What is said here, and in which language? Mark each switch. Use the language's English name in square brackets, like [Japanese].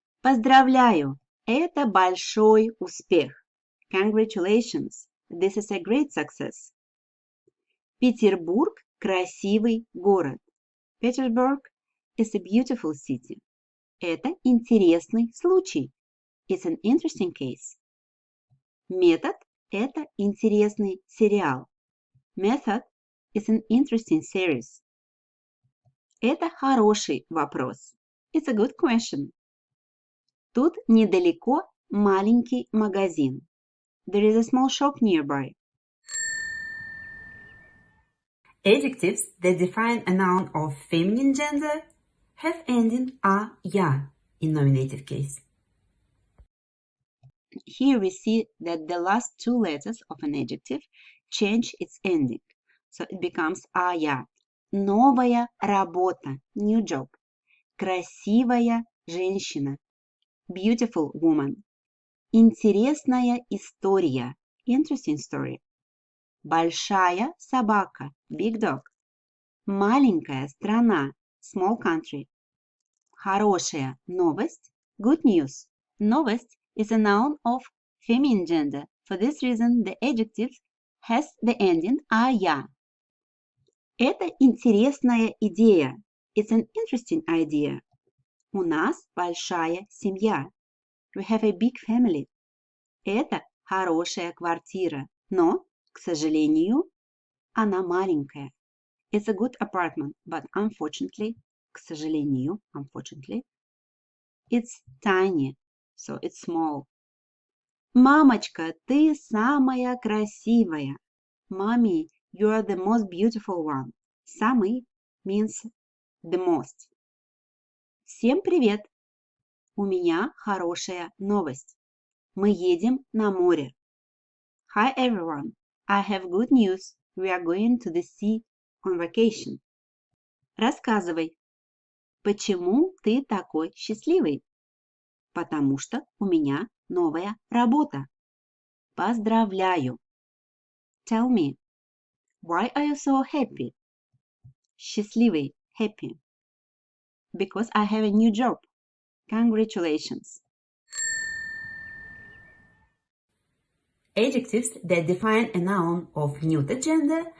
[Russian] Поздравляю, это большой успех. [English] Congratulations, this is a great success. [Russian] Петербург – красивый город. [English] Petersburg is a beautiful city. [Russian] Это интересный случай. [English] It's an interesting case. [Russian] Метод – это интересный сериал. [English] Method is an interesting series. [Russian] Это хороший вопрос. [English] It's a good question. [Russian] Тут недалеко маленький магазин. [English] There is a small shop nearby. Adjectives that define a noun of feminine gender have ending a, ya in nominative case. Here we see that the last 2 letters of an adjective change its ending. So it becomes a, ya. [Russian] Новая работа, [English] new job. [Russian] Красивая женщина, [English] beautiful woman. [Russian] Интересная история, [English] interesting story. [Russian] Большая собака, [English] big dog. [Russian] Маленькая страна, [English] small country. [Russian] Хорошая новость, [English] good news. Новость is a noun of feminine gender. For this reason, the adjective has the ending «ая». [Russian] Это интересная идея. [English] It's an interesting idea. [Russian] У нас большая семья. [English] We have a big family. [Russian] Это хорошая квартира, но, к сожалению, она маленькая. [English] It's a good apartment, but unfortunately, [Russian] к сожалению, [English] unfortunately, it's tiny, so it's small. [Russian] Мамочка, ты самая красивая. [English] Mommy, you are the most beautiful one. Самый means the most. [Russian] Всем привет! У меня хорошая новость. Мы едем на море. [English] Hi everyone, I have good news. We are going to the sea on vacation. [Russian] Рассказывай. Почему ты такой счастливый? Потому что у меня новая работа. Поздравляю. [English] Tell me, why are you so happy? Счастливый, happy. Because I have a new job. Congratulations. Adjectives that define a noun of neuter gender